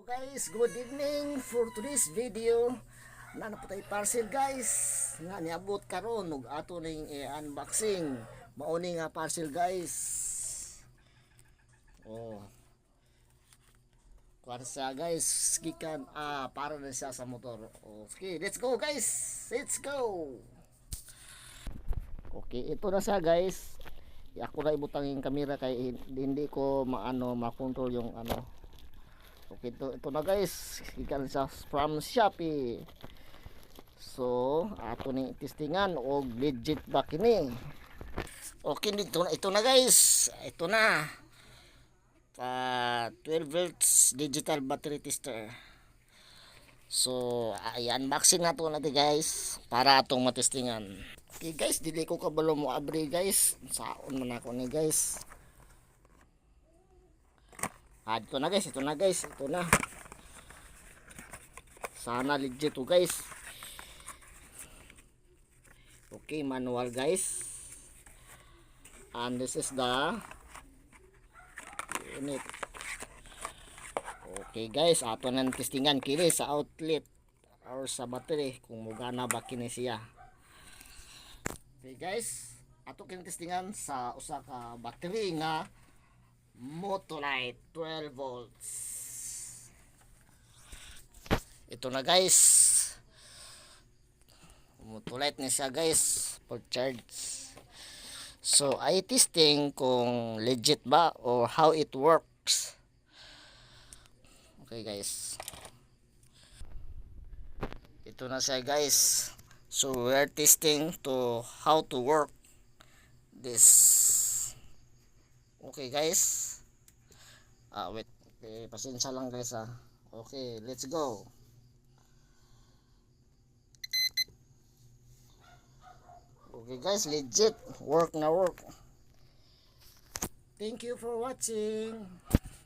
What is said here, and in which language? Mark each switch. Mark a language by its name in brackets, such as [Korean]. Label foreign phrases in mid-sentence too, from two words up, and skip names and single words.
[English] Guys, good evening for today's video. [Filipino] Nana po tayo parcel guys. [Cebuano] Nga niabot karon ug ato ning unboxing. Mauni nga parcel guys. Oh. Kuha siya guys, gikan para na siya sa motor. [English] Okay, let's go guys. Let's go. [Filipino] Okay, ito na siya guys. [Cebuano] Ako na ibutang [Filipino] yung camera kay hindi ko makontrol yung ano. Okay, ito na guys, [Cebuano] gikan sa [Filipino] from Shopee. [Cebuano] So, ato ni testingan og legit ba kini. [English] Okay, [Filipino] ito na guys. Ito na. [English] 12 volts digital battery tester. [Cebuano] So, i-unboxing nato natin guys para atong matestingan. Okay guys, dili ko kabalo mo abri guys. Saon man ako ni guys. [Filipino] Ito na guys, ito na. Sana legit to guys. Okay, manual guys. [English] And this is the unit. [Cebuano] Okay guys, ato nang testingan kini sa outlet or sa battery kung mugana ba kini siya. Okay guys, ato kini testingan sa usa ka battery nga Motolite 12 volts. [Filipino] Ito na guys. [Cebuano] Motolite na siya guys. Full charge. So, ay testing kung legit ba or [English] how it works. [Filipino] Okay guys. Ito na siya guys. [English] So, we're testing to how to work this. Okay guys. Wait. Okay, [Filipino] pasensya lang [English] guys Okay, let's go. Okay guys, legit. Work na work. Thank you for watching.